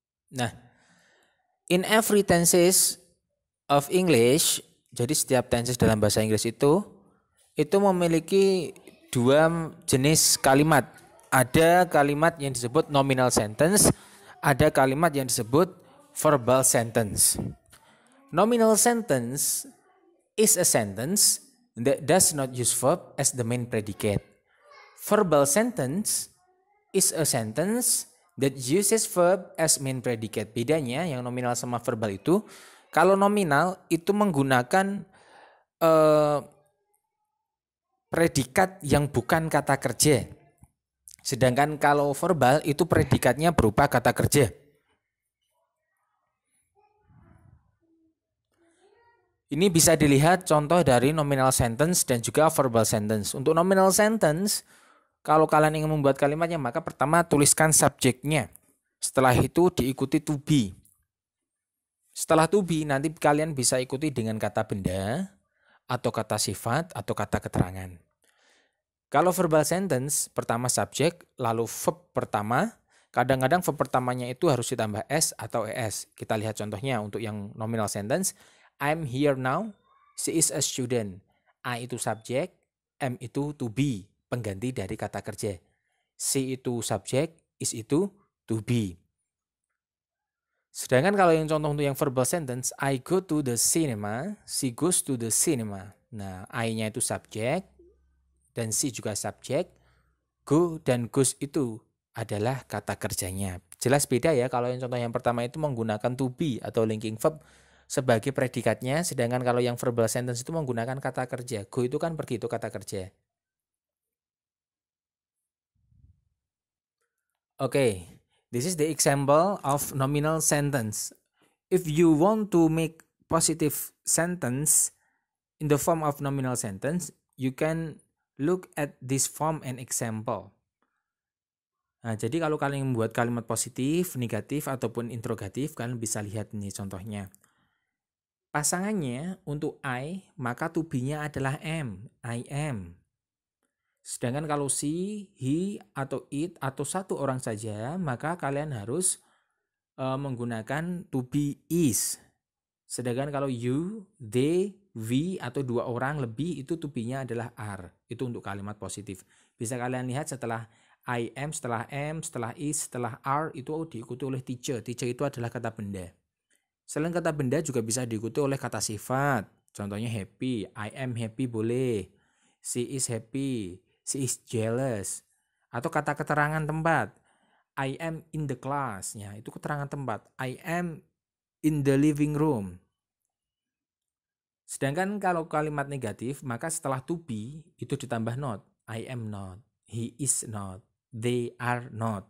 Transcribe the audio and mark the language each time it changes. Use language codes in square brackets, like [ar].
[id] Nah, [en] in every tenses of English, [id] jadi setiap tenses dalam bahasa Inggris itu memiliki dua jenis kalimat. Ada kalimat yang disebut nominal sentence, ada kalimat yang disebut verbal sentence. [en] Nominal sentence is a sentence that does not use verb as the main predicate. Verbal sentence is a sentence that uses verb as main predicate. [id] Bedanya yang nominal sama verbal itu, kalau nominal itu menggunakan predikat yang bukan kata kerja. Sedangkan kalau verbal itu predikatnya berupa kata kerja. Ini bisa dilihat contoh dari nominal sentence dan juga verbal sentence. Untuk nominal sentence, kalau kalian ingin membuat kalimatnya, maka pertama tuliskan subjeknya. Setelah itu diikuti to be. Setelah to be, nanti kalian bisa ikuti dengan kata benda, atau kata sifat, atau kata keterangan. Kalau verbal sentence, pertama subjek, lalu verb pertama. Kadang-kadang verb pertamanya itu harus ditambah S atau ES. Kita lihat contohnya untuk yang nominal sentence. [en] I'm here now, she is a student. [id] I itu subjek, am itu to be, pengganti dari kata kerja. She itu subjek, is itu to be. Sedangkan kalau yang contoh untuk yang verbal sentence, [en] I go to the cinema, [id] she goes to the cinema. Nah, I-nya itu subjek, dan she juga subjek. Go dan goes itu adalah kata kerjanya. Jelas beda ya, kalau yang contoh yang pertama itu menggunakan to be atau linking verb sebagai predikatnya, sedangkan kalau yang verbal sentence itu menggunakan kata kerja. Go itu kan pergi, itu kata kerja. [en] Okay, this is the example of nominal sentence. If you want to make positive sentence in the form of nominal sentence, you can look at this form and example. [id] Nah, jadi kalau kalian membuat kalimat positif, negatif, ataupun interrogatif, kalian bisa lihat nih contohnya. Pasangannya untuk I, maka to be-nya adalah am, I am. Sedangkan kalau she, he, atau it, atau satu orang saja, maka kalian harus menggunakan to be is. Sedangkan kalau you, they, we, atau dua orang lebih, itu to be-nya adalah are. Itu untuk kalimat positif. Bisa kalian lihat setelah I am, setelah am, setelah is, setelah are, itu diikuti oleh teacher. Teacher itu adalah kata benda. Selain kata benda juga bisa diikuti oleh kata sifat. Contohnya [en] happy, I am happy [id] boleh. [en] She is happy, she is jealous. [id] Atau kata keterangan tempat. [en] I am in the class. [id] Ya, itu keterangan tempat. [en] I am in the living room. [id] Sedangkan kalau kalimat negatif, maka setelah to be itu ditambah not. [en] I am not, he is not, they are not.